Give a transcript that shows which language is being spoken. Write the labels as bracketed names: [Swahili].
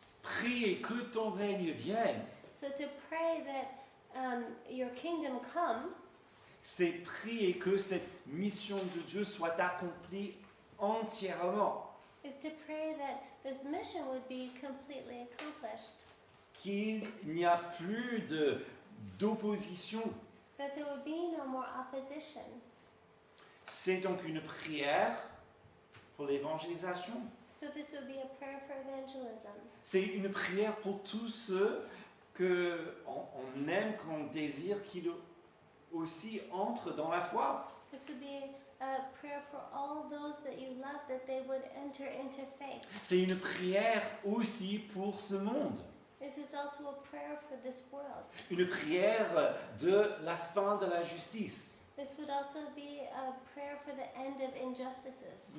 [French] Priez que ton règne vienne. [English] So to pray that your kingdom come, [French] C'est prier que cette mission de Dieu soit accomplie entièrement. [English] is to pray that this mission would be completely accomplished. [French] Qu'il n'y a plus d'opposition. [English] That there would be no more opposition. [French] C'est donc une prière pour l'évangélisation. [English] So this would be a prayer for evangelism. [French] C'est une prière pour tous ceux qu'on aime, qu'on désire, qu'ils aussi entrent dans la foi. [English] This would be a prayer for all those that you love, that they would enter into faith. [French] C'est une prière aussi pour ce monde. [English] This is also a prayer for this world. [French] Une prière de la fin de la justice. [English] This would also be a prayer for the end of injustices,